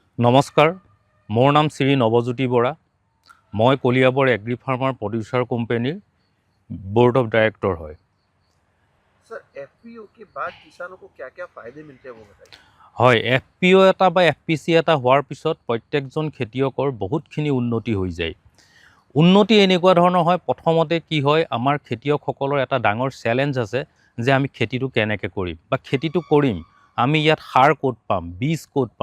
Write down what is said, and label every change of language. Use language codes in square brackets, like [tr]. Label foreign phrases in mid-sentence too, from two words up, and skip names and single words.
[as] নমস্কাৰ, মোৰ নাম শ্ৰী নৱজ্যোতি বৰা। মই কলিয়াবৰ এগ্ৰি ফাৰ্মাৰ প্ৰডিউচাৰ কোম্পানীৰ [en] board of director [as] है। [hi] सर एफपीओ के बाद किसानों को क्या क्या फायदे मिलते हैं वो बताइए। [as] হয়, এফপিঅ' এটা বা এফপিচি এটা হোৱাৰ পিছত প্ৰত্যেকজন খেতিয়কৰ বহুতখিনি উন্নতি হৈ যায়। উন্নতি এনেকুৱা ধৰণৰ হয়, প্ৰথমতে কি হয়, আমাৰ খেতিয়কসকলৰ এটা ডাঙৰ চেলেঞ্জ আছে যে আমি খেতিটো কেনেকৈ কৰিম বা খেতিটো কৰিম, আমি ইয়াত সাৰ ক'ত পাম, বীজ ক'ত পাম।